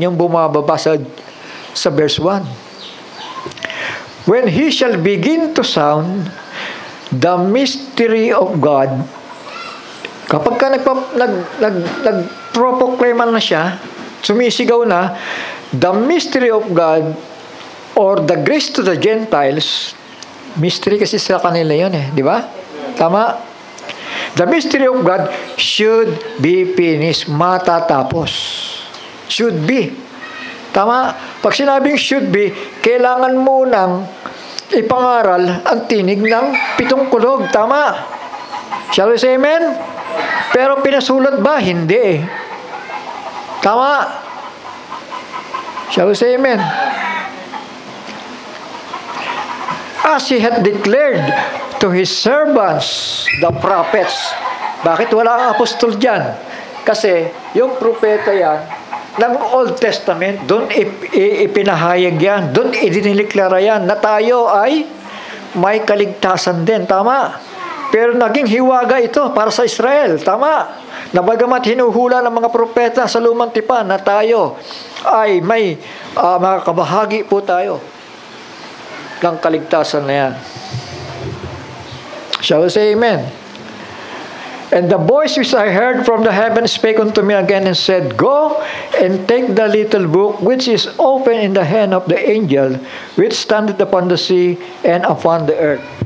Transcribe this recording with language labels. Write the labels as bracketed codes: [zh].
[tl] Yung bumababa sa verse 1. [en] When he shall begin to sound the mystery of God, [tl] kapag ka nagproproclaiman na siya, sumisigaw na, [en] the mystery of God or the grace to the Gentiles, mystery [tl] kasi sa kanila yun di ba? Tama? [en] The mystery of God should be finished. [tl] Matatapos. [en] Should be. [tl] Tama? Pag sinabing [en] should be, [tl] kailangan munang ipangaral ang tinig ng 7 kulog. Tama? [en] Shall we say amen? [tl] Pero pinasulat ba? Hindi Tama? [en] Shall we say amen? As he had declared to his servants, the prophets. [tl] Bakit wala ang apostol dyan? Kasi yung propeta yan, ng Old Testament, doon ipinahayag yan, doon idiniliklara yan, na tayo ay may kaligtasan din. Tama? Pero naging hiwaga ito para sa Israel. Tama? Na bagamat hinuhula ng mga propeta sa lumang tipan na tayo ay may mga kabahagi po tayo ng kaligtasan na yan. [en] Shall we say amen? And the voice which I heard from the heaven spake unto me again and said, Go and take the little book which is open in the hand of the angel which standeth upon the sea and upon the earth.